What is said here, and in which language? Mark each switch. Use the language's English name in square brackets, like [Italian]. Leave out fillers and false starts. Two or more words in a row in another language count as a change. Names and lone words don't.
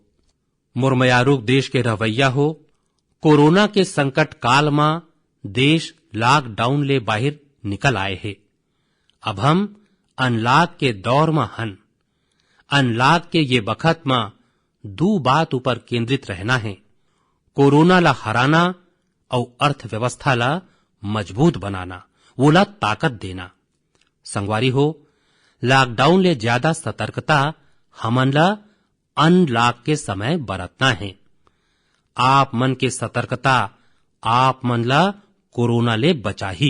[Chhattisgarhi] मुरमयारूक देश के रवैया हो, कोरोना के संकट काल में देश लॉकडाउन ले बाहर निकल आए है। अब हम अनलॉक के दौर में हन। अनलॉक के ये बखत में दो बात ऊपर केंद्रित रहना है, कोरोना ला हराना और अर्थव्यवस्था ला मजबूत बनाना, वो ला ताकत देना। संगवारी हो, लॉकडाउन ले ज्यादा सतर्कता हमन ला अनलॉक के समय बरतना है। आप मन के सतर्कता आप मन ला कोरोना ले बचाही।